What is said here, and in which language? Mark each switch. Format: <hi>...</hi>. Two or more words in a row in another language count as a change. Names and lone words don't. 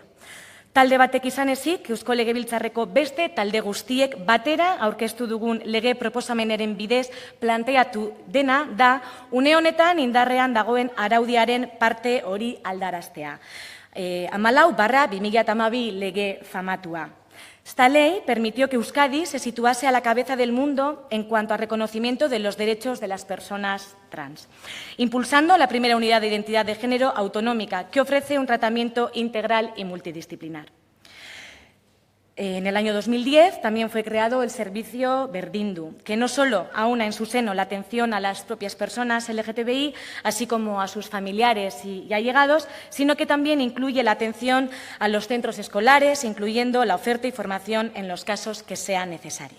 <eu>Talde batek izan ezik, Eusko Legebiltzarreko beste talde guztiek batera aurkeztu dugun lege proposamenaren bidez planteatu dena da une honetan indarrean dagoen araudiaren parte hori aldaraztea. 14/2012 lege famatua.</eu> <es>Esta ley permitió que Euskadi se situase a la cabeza del mundo en cuanto a reconocimiento de los derechos de las personas trans, impulsando la primera unidad de identidad de género autonómica que ofrece un tratamiento integral y multidisciplinar. En el año 2010 también fue creado el servicio Berdindu, que no solo aúna en su seno la atención a las propias personas LGTBI, así como a sus familiares y allegados, sino que también incluye la atención a los centros escolares, incluyendo la oferta y formación en los casos que sean necesarias.</es>